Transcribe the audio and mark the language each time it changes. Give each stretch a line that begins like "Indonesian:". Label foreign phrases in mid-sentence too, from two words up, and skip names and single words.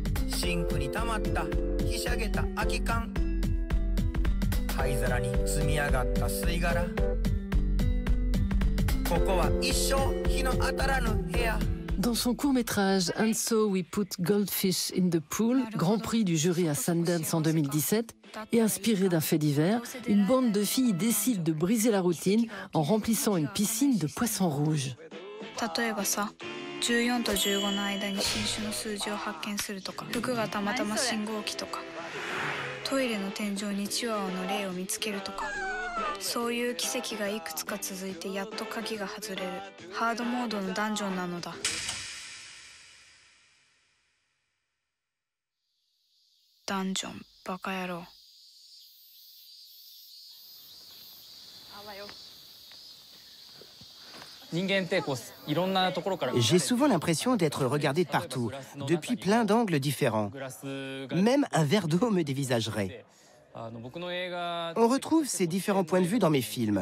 French: Dans son court-métrage And So We Put Goldfish in the Pool, grand prix du jury à Sundance en 2017, et inspiré d'un fait divers, une bande de filles décide de briser la routine en remplissant une piscine de poissons rouges.
Japanese: 14 と15の間に新種の数字を発見するとか、服がたまたま信号機とか、トイレの天井にチワワの霊を見つけるとか、そういう奇跡がいくつか続いてやっと鍵が外れるハードモードのダンジョンなのだ。ダンジョンバカ野郎。
French: J'ai souvent l'impression d'être regardé de partout, depuis plein d'angles différents. Même un verre d'eau me dévisagerait. On retrouve ces différents points de vue dans mes films.